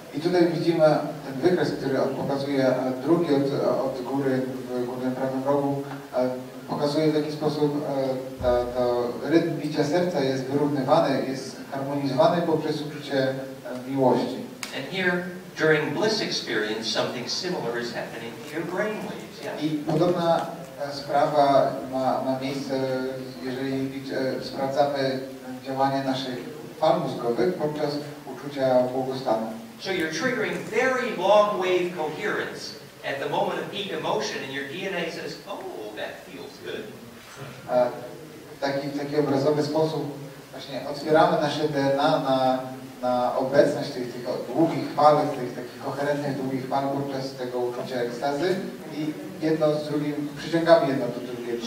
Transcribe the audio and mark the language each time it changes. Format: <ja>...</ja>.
<pl>I tutaj widzimy ten wykres, który on pokazuje drugi od góry w górnym prawym rogu, pokazuje w jaki sposób rytm bicia serca jest wyrównywany, jest harmonizowany poprzez uczucie miłości.</pl> <en>And here, during bliss experience, something similar is happening to your brain waves. Yeah?</en> <pl>I podobna sprawa ma miejsce, jeżeli sprawdzamy działanie naszych fal mózgowych podczas uczucia błogostanu.</pl> <en>So you're triggering very long wave coherence at the moment of peak emotion, and your DNA says, "Oh, that feels good."</en> <pl>W taki obrazowy sposób właśnie otwieramy nasze DNA na obecność tych długich fal, tych takich koherentnych długich fal podczas tego uczucia ekstazy i jedno z drugim, przyciągamy jedno do drugiego.</pl>